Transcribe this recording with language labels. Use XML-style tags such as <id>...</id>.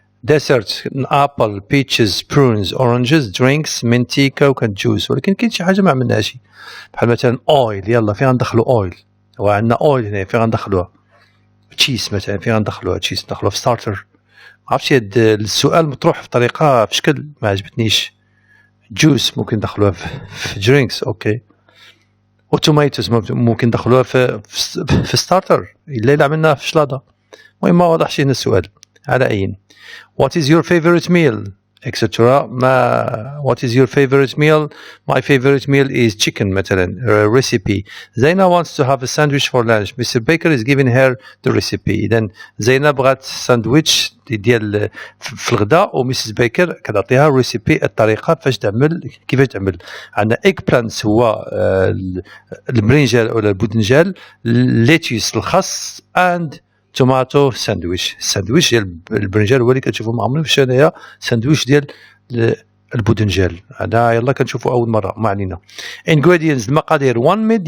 <en>dessert apple peaches prunes oranges drinks minty coke and juice</en> <ar>ولكن كاين شي حاجة ما عملناهاش بحال مثلا oil يلا فين غندخلو oil وعندنا oil هنا فين غندخلوها تشيس مثلا فين غندخلوها تشيس ندخلوها في ستارتر ما عرفتش هاد السؤال مطروح في طريقة في شكل ما عجبتنيش جوس ممكن ندخلوها في درينكس اوكي وتوميتوز ممكن ندخلوها في ستارتر الا عملناها في شلاضة المهم ما واضحش هنا السؤال على أين</ar> <en>What is your favorite meal etc. What is your favorite meal? My favorite meal is chicken مثلا recipe. Zaina wants to have a sandwich for lunch. Mr. Baker is giving her the recipe.</en> <ar>إذن زينة بغات ساندويتش ديال في الغداء وميسيس بيكر كتعطيها ريسيبي الطريقة فاش تعمل كيفاش تعمل. عندنا eggplants هو البرنجال ولا البودنجال lettuce الخس and توماتو ساندويش الساندويش ديال البرنجال هو اللي كتشوفوا معمرين في هنايا ساندويش ديال البودنجال هذا يلا كنشوفوا اول مره ما علينا ingredients المقادير 1</ar>